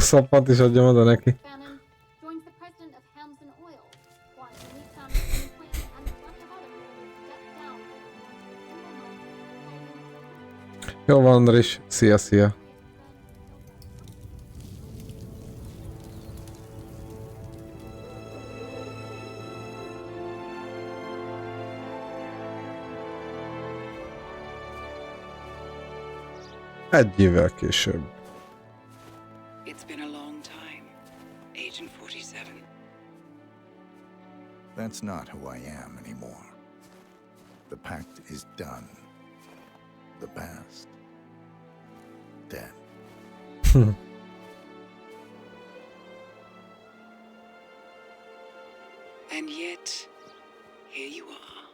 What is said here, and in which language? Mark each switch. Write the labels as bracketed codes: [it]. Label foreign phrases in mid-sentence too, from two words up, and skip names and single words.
[hu] Szappant is adjam oda neki. [en] joins the president of Hamson Oil, Quantum Leap Foundation and plenty of others step down. [hu] Jó van, Andris. Szia, szia. Egy évvel később. [en] It's been a long time, Agent 47. That's not who I am anymore. The pact is done. The past. Dead. And yet, here you are.